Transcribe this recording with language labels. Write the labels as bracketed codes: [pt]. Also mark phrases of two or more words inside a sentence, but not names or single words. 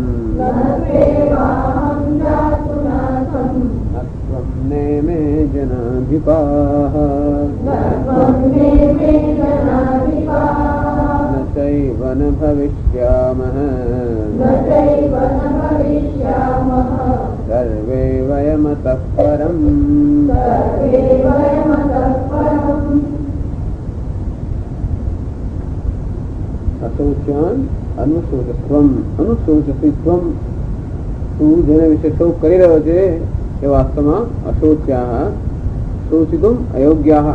[sa] नत्वं नेमे जनाधिपाः न चैव न भविष्यामः सर्वे वयमतः परम्. અશોચ્યાન અનુશોચત્વમ. અનુશોચતિત્વમ. [gu] તું જેના વિશે શોક કરી રહ્યો છે એ વાસ્તવમાં [sa] અશોચ્યા શોચિતુમ અયોગ્યા.